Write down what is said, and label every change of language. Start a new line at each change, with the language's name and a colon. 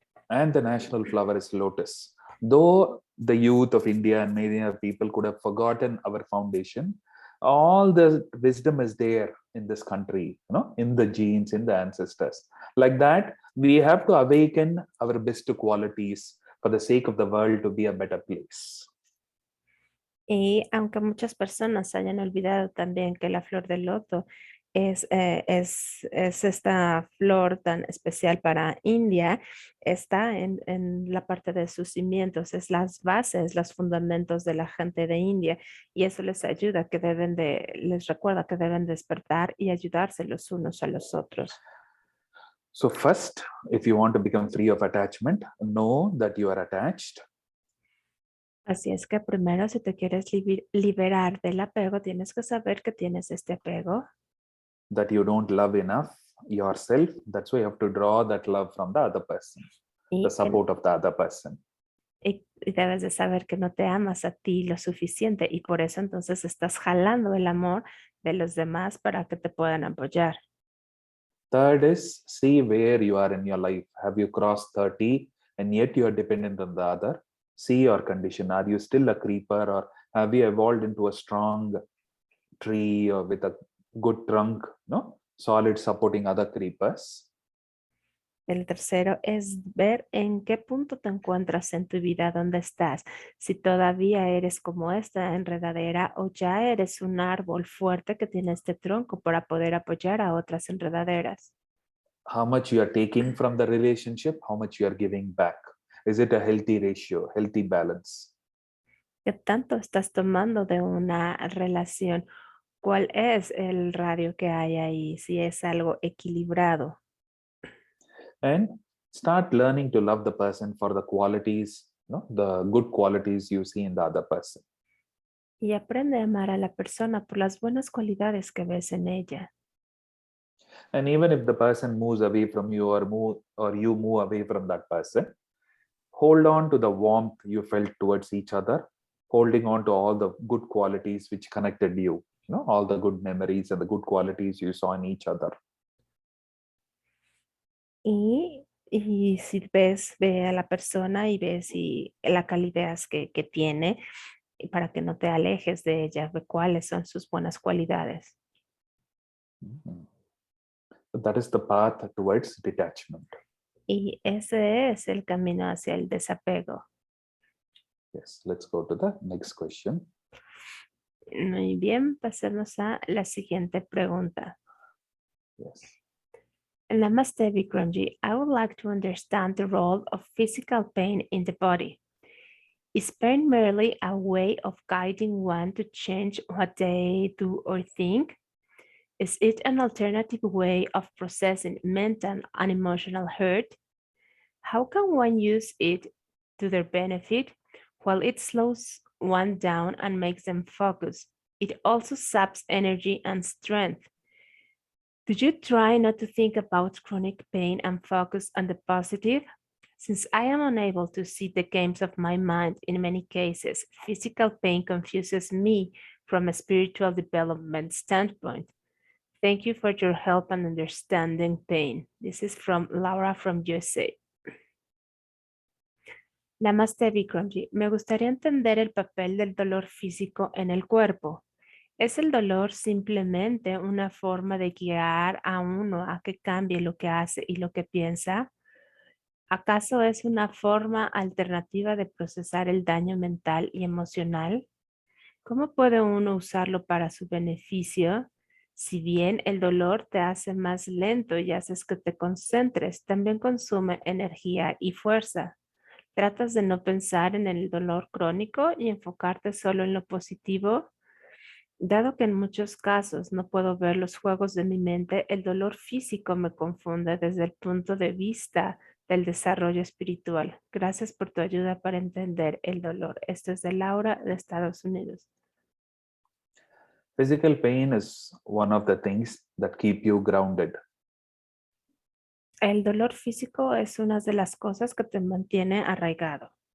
English: And the national flower is lotus. Though the youth of India and many other people could have forgotten our foundation, all the wisdom is there in this country, in the genes, in the ancestors. Like that, we have to awaken our best qualities for the sake of the world to be a better place.
Spanish: Y aunque muchas personas hayan olvidado también que la flor del loto es esta flor tan especial para India, está en la parte de sus cimientos, es las bases, los fundamentos de la gente de India, y eso les ayuda, les recuerda que deben despertar y ayudarse los unos a los otros.
English: So first, if you want to become free of attachment, know that you are attached.
Spanish: Así es que primero, si te quieres liberar del apego, tienes que saber que tienes este apego.
English: That you don't love enough yourself. That's why you have to draw that love from the other person, the support of the other person.
Spanish: Y debes de saber que no te amas a ti lo suficiente y por eso entonces estás jalando el amor de los demás para que te puedan apoyar.
English: Third is see where you are in your life. Have you crossed 30 and yet you are dependent on the other? See your condition. Are you still a creeper, or have you evolved into a strong tree or with a good trunk, solid supporting other creepers?
Spanish: El tercero es ver en qué punto te encuentras en tu vida, dónde estás. Si todavía eres como esta enredadera o ya eres un árbol fuerte que tiene este tronco para poder apoyar a otras enredaderas.
English: How much you are taking from the relationship, how much you are giving back. Is it a healthy ratio, healthy balance?
Spanish: ¿Qué tanto estás tomando de una relación? ¿Cuál es el radio que hay ahí? Si es algo equilibrado.
English: And start learning to love the person for the qualities, the good qualities you see in the other person.
Spanish: Y aprende a amar a la persona por las buenas cualidades que ves en ella.
English: And even if the person moves away from you or you move away from that person, hold on to the warmth you felt towards each other, holding on to all the good qualities which connected you, all the good memories and the good qualities you saw in each other.
Spanish: Y si ve a la persona y ves la calidez que tiene, y para que no te alejes de ella, ve cuáles son sus buenas cualidades.
English: That is the path towards detachment.
Spanish: Y ese es el camino hacia el desapego.
English: Yes, let's go to the next question.
Spanish: Muy bien, pasemos a la siguiente pregunta.
English: Yes. Namaste, Vikramji. I would like to understand the role of physical pain in the body. Is pain merely a way of guiding one to change what they do or think? Is it an alternative way of processing mental and emotional hurt? How can one use it to their benefit? While it slows one down and makes them focus, it also saps energy and strength. Do you try not to think about chronic pain and focus on the positive? Since I am unable to see the games of my mind in many cases, physical pain confuses me from a spiritual development standpoint. Thank you for your help and understanding pain. This is from Laura from USA. Namaste, Vikramji.
Spanish: Me gustaría entender el papel del dolor físico en el cuerpo. ¿Es el dolor simplemente una forma de guiar a uno a que cambie lo que hace y lo que piensa? ¿Acaso es una forma alternativa de procesar el daño mental y emocional? ¿Cómo puede uno usarlo para su beneficio? Si bien el dolor te hace más lento y haces que te concentres, también consume energía y fuerza. ¿Tratas de no pensar en el dolor crónico y enfocarte solo en lo positivo? Dado que en muchos casos no puedo ver los juegos de mi mente, el dolor físico me confunde desde el punto de vista del desarrollo espiritual. Gracias por tu ayuda para entender el dolor. Esto es de Laura de Estados Unidos.
English: Physical pain is one of the things that keep you grounded.
Spanish: El dolor físico es una de las cosas que te mantiene arraigado.